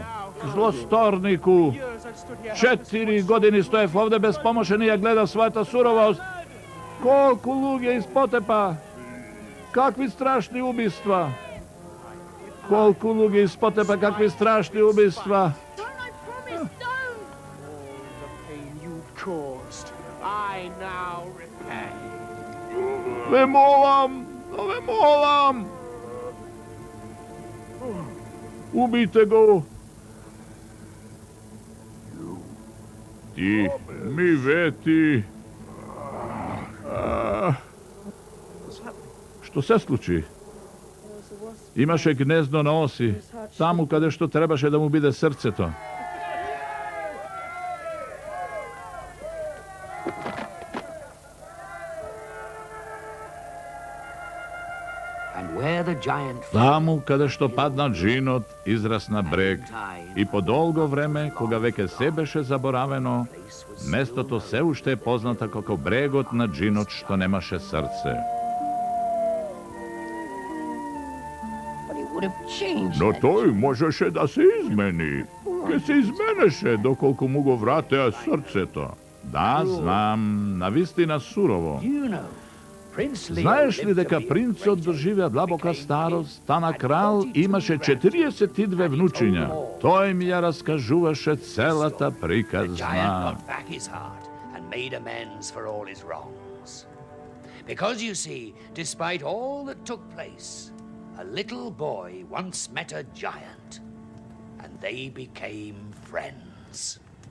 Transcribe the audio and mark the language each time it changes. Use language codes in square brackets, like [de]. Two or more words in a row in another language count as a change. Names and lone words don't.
[mk] Злосторнику. [en] years I've stood here. 4 [mk] години стоев овде безпомошен и ја гледав својата суровост. Колку луѓе испотепа. Какви страшни убиства. Колку луѓе испотепа, какви страшни убиства. [en] don't I promise? Don't! The pain you've caused, I now repay. [mk] Ве молам, ве молам. Убите го. Ти ми вети. Што се случи? Имаше гнездо на оси, таму каде што требаше да му биде срцето. [en] And where the giant [mk] Таму каде што падна Джинот, израсна брег. И по долго време, кога веќе се беше заборавено, местото се уште е позната како брегот на Джинот што немаше срце. [en] but it would have changed. [mk] Но тој можеше да се измени. Ке се изменеше доколку му го вратеа срцето. Да, знам, навистина сурово. [en] You know, Prince Leo [mk] Знаеш ли [en] lived to [mk] дека [en] be a [mk] принцот [en] great [mk] доживеа длабока [en] became [mk] старост, [en] king, [mk] стана [en] had [mk] крал, 42 имаше 42 внучиња. Тој ми ја раскажуваше целата [en] The giant [mk] приказна. [en] got back his heart and made amends for all his wrongs. Because you see, despite all that took place, a little boy once met a giant, and they became friends.